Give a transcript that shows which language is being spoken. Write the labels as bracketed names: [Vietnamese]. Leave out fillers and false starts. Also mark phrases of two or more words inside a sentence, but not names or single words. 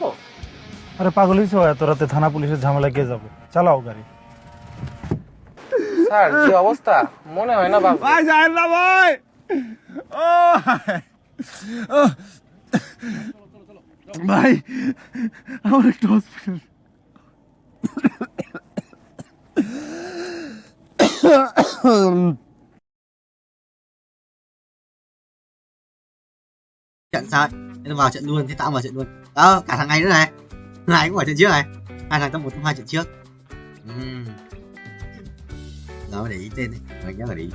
[Bangla] আরে পাগল হইছো এত রাতে থানা পুলিশের ঝামেলা কে যাবে চালাও গাড়ি স্যার যে অবস্থা মনে হয় না বাবু ভাই যান না ভাই ও ভাই আমার একটু হসপিটাল [Vietnamese] Trận sao? Nên vào trận luôn, thế tao vào trận luôn. Đó, cả thằng này nữa này. Thằng này cũng vào trận trước này. Hai thằng trong một trong hai trận trước. Đó mới để ý tên đấy, mình nhớ phải để ý.